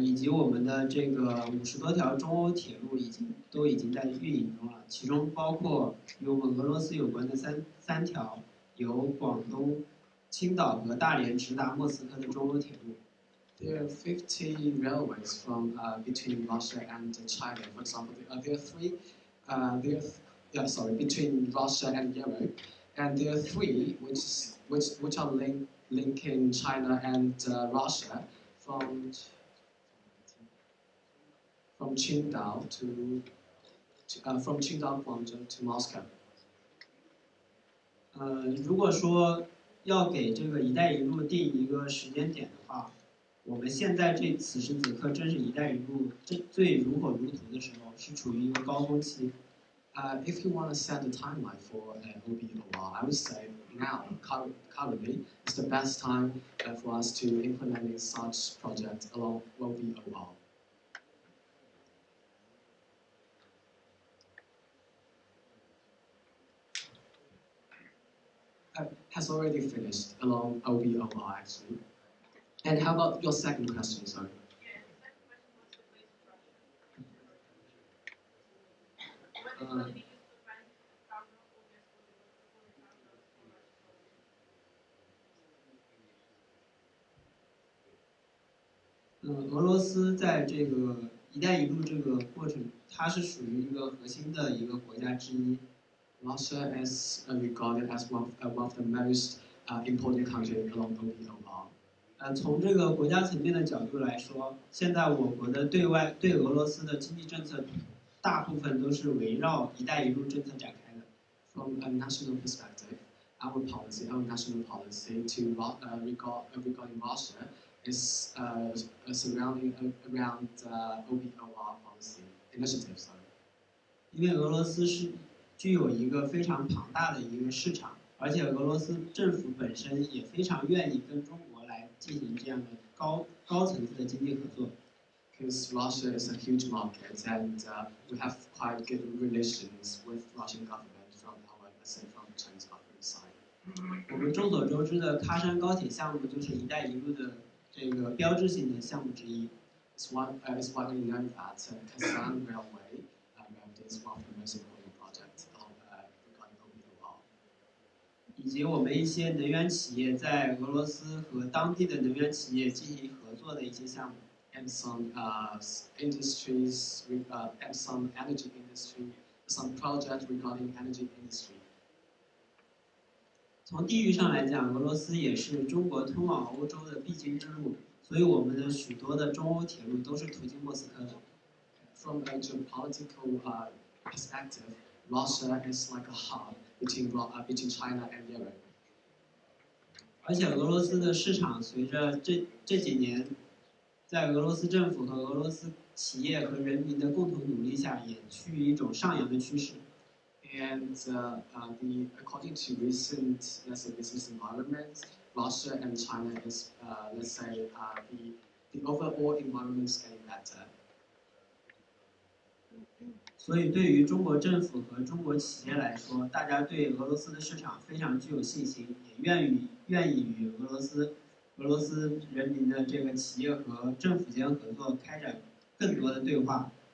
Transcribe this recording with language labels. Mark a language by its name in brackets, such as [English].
[Chinese] 以及我们的这个50多条中欧铁路都已经在运营中了，其中包括与我们俄罗斯有关的三条由广东、青岛和大连直达莫斯科的中欧铁路。 [English] There are 50 railways from between Russia and China. For example, there are three. Between Russia and Europe, and there are three which are linking China and Russia from Qingdao from Qingdao Guangzhou to Moscow. [Chinese] 如果说要给这个“一带一路”定一个时间点的话，我们现在此时此刻正是“一带一路”最如火如荼的时候，是处于一个高峰期。 [English] If you want to set a timeline for OBOR, I would say now, currently, is the best time for us to implement such projects along OBOR. Has already finished along OBOR actually. And how about your second question, sorry? Yeah, [Chinese] 俄罗斯在这个“一带一路”这个过程，它是属于一个核心的一个国家之一。 [English] Russia is regarded as one of the most important countries along OBOR. [Chinese] 从这个国家层面的角度来说，现在我国的对俄罗斯的经济政策，大部分都是围绕“一带一路”政策展开的。 [English] From a national perspective, our national policy regarding Russia is surrounding around OBOR policy initiatives. [Chinese] 因为俄罗斯是具有一个非常庞大的一个市场，而且俄罗斯政府本身也非常愿意跟中国来进行这样的高层次的经济合作。 [English] Because Russia is a huge market, and we have quite good relations with Russian government from the Chinese government side. [Chinese] 我们众所周知的喀山高铁项目就是“一带一路”的这个标志性的项目之一。 [English] It's widely known that Kazan Railway is one of the most important projects regarding OBOR. [Chinese] 以及我们一些能源企业在俄罗斯和当地的能源企业进行合作的一些项目。 [English] And some industries, and some energy industry, some projects regarding energy industry. [Chinese] 从地域上来讲，俄罗斯也是中国通往欧洲的必经之路，所以我们的许多的中欧铁路都是途经莫斯科的。 [English] From a geopolitical perspective, Russia is like a hub between China and Europe. [Chinese] 而且俄罗斯的市场随着这几年，在俄罗斯政府和俄罗斯企业和人民的共同努力下，也趋于一种上扬的趋势。 [English] And according to recent, let's say, business environment, Russia and China is, let's say, the overall environment is getting better. [Chinese] 所以，对于中国政府和中国企业来说，大家对俄罗斯的市场非常具有信心，也愿意与俄罗斯人民的这个企业和政府间合作，开展更多的对话。